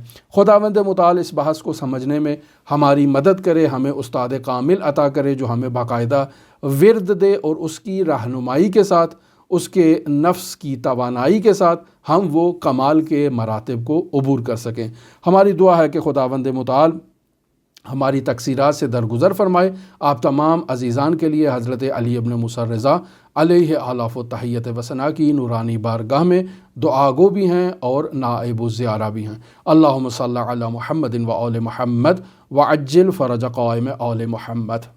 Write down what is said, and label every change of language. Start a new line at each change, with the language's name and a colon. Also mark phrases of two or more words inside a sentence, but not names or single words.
Urdu: خداوند متعال اس بحث کو سمجھنے میں ہماری مدد کرے، ہمیں استاد کامل عطا کرے جو ہمیں باقاعدہ ورد دے اور اس کی رہنمائی کے ساتھ، اس کے نفس کی توانائی کے ساتھ ہم وہ کمال کے مراتب کو عبور کر سکیں۔ ہماری دعا ہے کہ خداوند متعال ہماری تقصیرات سے درگزر فرمائے۔ آپ تمام عزیزان کے لیے حضرت علی ابن موسیٰ رضا
Arabic: علیہ آلاف و تحیت و ثنا
Urdu: کی نورانی بارگاہ میں دعا گو بھی ہیں اور نائب الزیارہ بھی ہیں۔
Arabic: اللہم صلی علی محمد و آل محمد وعجل فرج قائم آل محمد۔